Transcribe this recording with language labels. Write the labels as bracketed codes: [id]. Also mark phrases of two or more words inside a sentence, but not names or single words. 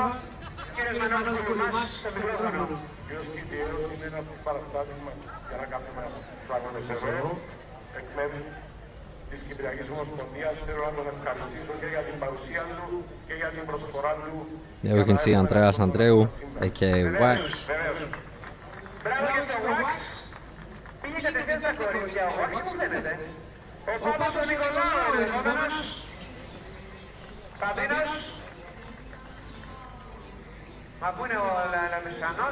[el] Κύριος Μενώνος Κουλουμάς, στο μικρόφωνο. Κύριος Κιτέος είναι ένας παραστάτης μας για να κάνουμε πράγματα εδώ. Εκ μέρους της Κυπριακής Ομοσπονδίας θέλω να τον ευχαριστήσω και για την παρουσία του και για την προσφορά του. [en] There we can see Andreas Andreu, aka Wax. [el] Μπράβο για το Wax. Πήγε κατευθείαν στα κορίτσια. Ο Wax μου φαίνεται. Ο Πάπας ο Νικολάου, ο επόμενος. Παπίνος. Μα πού είναι ο Λαμισανός.